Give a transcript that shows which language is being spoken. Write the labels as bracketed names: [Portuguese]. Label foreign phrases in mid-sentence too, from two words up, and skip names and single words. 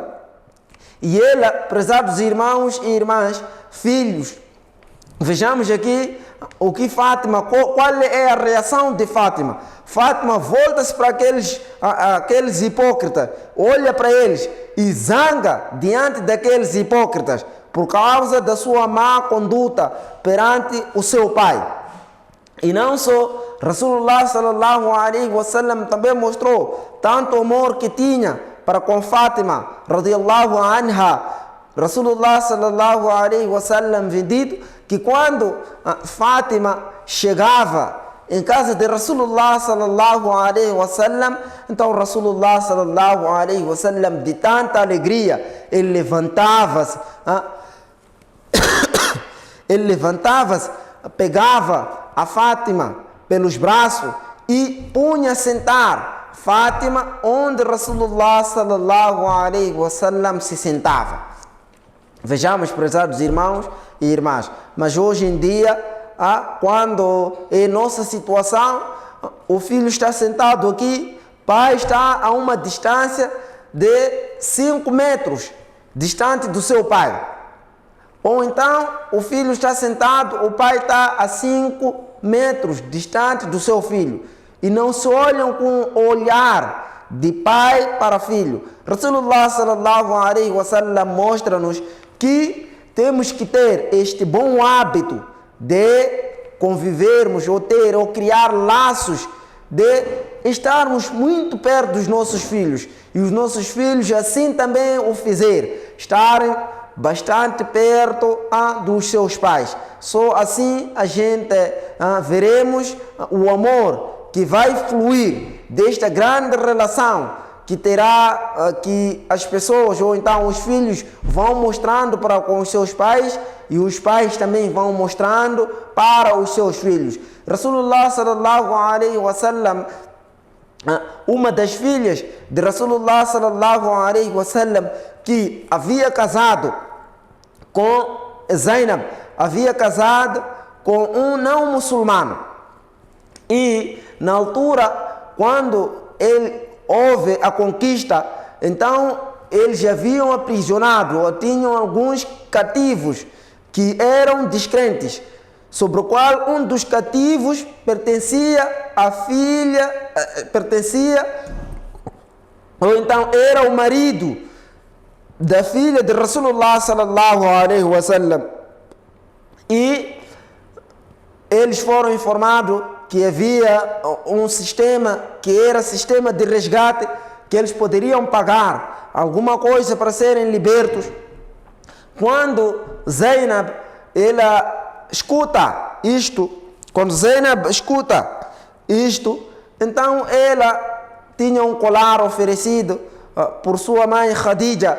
[Portuguese] E ela, prezados irmãos e irmãs, filhos, vejamos aqui o que Fátima, qual é a reação de Fátima. Fátima volta-se para aqueles hipócritas, olha para eles e zanga diante daqueles hipócritas por causa da sua má conduta perante o seu pai. E não só, [Arabic] رسول الله صلى الله عليه وسلم [Portuguese] também mostrou tanto amor que tinha para com Fátima [Arabic] رضي الله عنها. رسول الله صلى الله عليه وسلم [Portuguese] vem dito que quando Fátima chegava em casa de [Arabic] رسول الله صلى الله عليه وسلم, [Portuguese] então [Arabic] رسول الله صلى الله عليه وسلم, [Portuguese] de tanta alegria, ele levantava-se, pegava a Fátima pelos braços e punha a sentar Fátima onde [Arabic] رسول الله صلى الله عليه وسلم [Portuguese] se sentava. Vejamos, prezados irmãos e irmãs, mas hoje em dia, quando é nossa situação, o filho está sentado aqui, pai está a uma distância de 5 metros distante do seu pai. Ou então o filho está sentado, o pai está a 5 metros distante do seu filho. E não se olham com o olhar de pai para filho. [Arabic] رسول الله صلى الله عليه وسلم [Portuguese] mostra-nos que temos que ter este bom hábito de convivermos ou criar laços, de estarmos muito perto dos nossos filhos. E os nossos filhos assim também o fizer, estarem bastante perto dos seus pais. Só assim a gente veremos o amor que vai fluir desta grande relação que terá, que as pessoas ou então os filhos vão mostrando para com os seus pais, e os pais também vão mostrando para os seus filhos. [Arabic] رسول الله صلى الله عليه وسلم, [Portuguese] uma das filhas de [Arabic] رسول الله صلى الله عليه وسلم, [Portuguese] que havia casado com Zainab, havia casado com um não muçulmano, e na altura quando houve a conquista, então eles haviam aprisionado ou tinham alguns cativos que eram descrentes, sobre o qual um dos cativos pertencia ou então era o marido da filha de [Arabic] رسول الله صلى الله عليه وسلم. [Portuguese] E eles foram informados que havia um sistema que era sistema de resgate, que eles poderiam pagar alguma coisa para serem libertos. Quando Zainab, ela escuta isto, então ela tinha um colar oferecido por sua mãe Khadija.